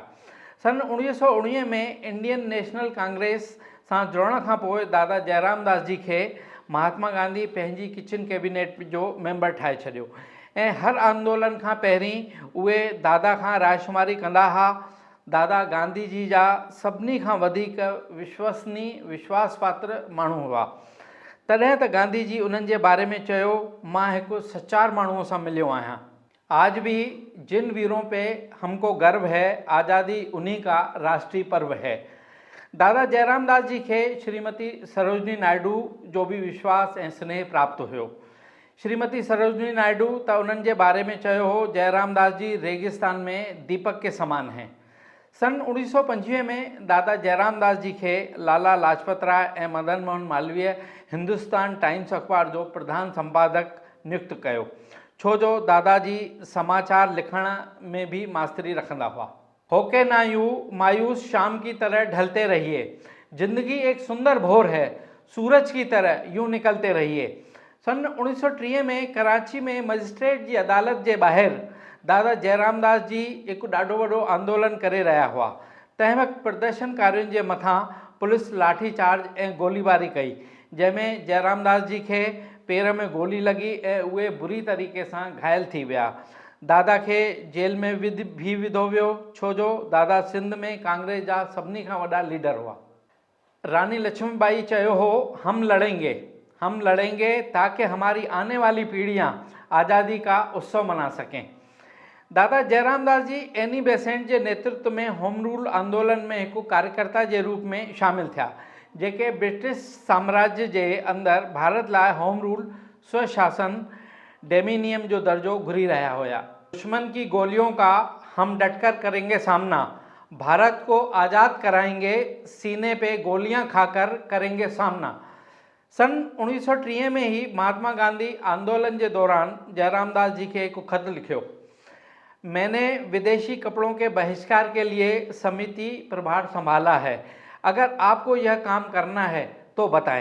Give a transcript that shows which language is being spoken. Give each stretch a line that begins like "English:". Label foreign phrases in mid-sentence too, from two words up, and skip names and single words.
Sindhi: सन 1919 में इंडियन नेशनल कांग्रेस सां जुड़ण खां पोइ दादा जयराम दास जी खे महात्मा गांधी पंहिंजी किचन कैबिनेट जो मेंबर ठाहे छॾियो ऐं हर आंदोलन खां पहिरीं उहे दादा खां रायशुमारी कंदा हुआ। दादा गांधी जी जा सभिनी खां वधीक विश्वसनीय विश्वास पात्र माण्हू हुआ। तॾहिं त गांधी जी उन्हनि जे बारे में चयो, मां हिकु सचार माण्हूअ सां मिलियो आहियां।
Hindi: आज भी जिन वीरों पे हमको गर्व है, आज़ादी उन्हीं का राष्ट्रीय पर्व है।
Sindhi: दादा जयराम दास जी खे श्रीमती सरोजनी नायडू जो भी विश्वास ऐं स्नेह प्राप्त हुयो। श्रीमती सरोजनी नायडू त उन्हनि जे बारे में चयो हो,
Hindi: जयराम दास जी रेगिस्तान में दीपक के समान हैं।
Sindhi: सन 1925 में दादा जयराम दास जी खे लाला लाजपत राय ऐं मदन मोहन मालवीय हिंदुस्तान टाइम्स अखबार जो प्रधान संपादक नियुक्त कयो, छो जो दादाजी समाचार लिखण में भी मास्तरी रखंदा हुआ।
Hindi: होके ना यूं मायूस शाम की तरह ढलते रहिए, जिंदगी एक सुंदर भोर है, सूरज की तरह यूं निकलते रहिए।
Sindhi: सन 1930 में कराची में मजिस्ट्रेट जी अदालत जे ॿाहिरि दादा जयराम दास जी एक ॾाढो वॾो आंदोलन करे रहा हुआ। तंहिं वक़्तु प्रदर्शनकारियुनि जे मथां पुलिस लाठीचार्ज ऐं गोलीबारी कई, जंहिंमें जयराम दास जी खे पेर में गोली लगी ऐं उहे बुरी तरीक़े सां घायल थी विया। दादा खे जेल में विधो वियो, छो जो दादा सिंध में कांग्रेस जा सभिनी खां वॾा लीडर हुआ। रानी लक्ष्मीबाई चयो हो,
Hindi: हम लड़ेंगे ताकि हमारी आने वाली पीढ़ियां आज़ादी का उत्सव मना सकें।
Sindhi: दादा जयराम दास जी एनी बेसेंट के नेतृत्व में होम रूल आंदोलन में एक कार्यकर्ता के रूप में शामिल थिया, जेके ब्रिटिश साम्राज्य के अंदर भारत लाए होम रूल स्वशासन डेमिनियम जो दर्जो घुरी रहा होया। दुश्मन की गोलियों का हम डटकर करेंगे सामना, भारत को आज़ाद कराएंगे, सीने पे गोलियां खाकर करेंगे सामना।
Hindi: सन 1930 में ही महात्मा गांधी आंदोलन के दौरान जयराम दास जी के एक
Sindhi: खत लिखियो,
Hindi: मैंने विदेशी कपड़ों के बहिष्कार के लिए समिति प्रभार संभाला है, अगर आपको यह काम करना है तो बताएं।